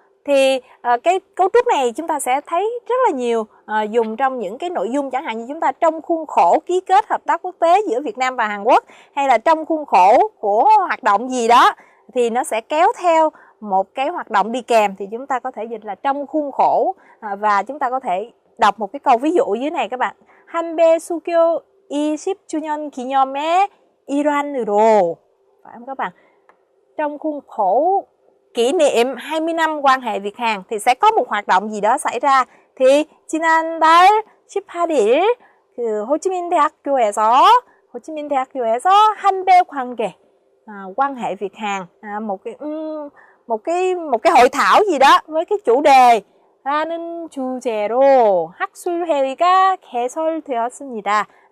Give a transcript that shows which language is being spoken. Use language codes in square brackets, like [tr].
[vi] Thì cái cấu trúc này chúng ta sẽ thấy rất là nhiều dùng trong những cái nội dung, chẳng hạn như chúng ta trong khuôn khổ ký kết hợp tác quốc tế giữa Việt Nam và Hàn Quốc, hay là trong khuôn khổ của hoạt động gì đó thì nó sẽ kéo theo một cái hoạt động đi kèm, thì chúng ta có thể dịch là trong khuôn khổ. Và chúng ta có thể đọc một cái câu ví dụ dưới này các bạn. [ko] 한배 수교 20주년 기념의 일환으로, [vi] phải không các bạn? Trong khuôn khổ kỷ niệm 20 năm quan hệ Việt Hàn thì sẽ có một hoạt động gì đó xảy ra. Thì [ko] 지난달 18일 그 호치민대학교에서 한배 관계, [vi] quan hệ Việt Hàn, một cái hội thảo gì đó với cái chủ đề [ko] 라는 주제로 학술회의가 개설되었습니다.